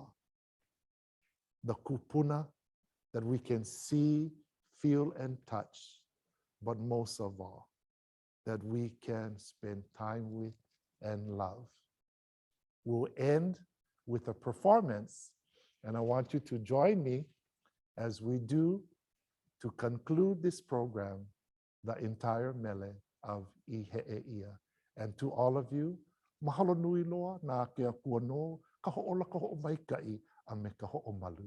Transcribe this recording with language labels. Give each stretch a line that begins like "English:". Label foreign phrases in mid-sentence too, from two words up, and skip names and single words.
English: The kupuna that we can see, feel, and touch, but most of all, that we can spend time with and love. We'll end with a performance, and I want you to join me as we do to conclude this program, the entire Mele of I He'eia. And to all of you,
Hawaiian: mahalo nui loa na ke akua no, ka ho'ola ka ho'omaikai a me ka ho'omalu.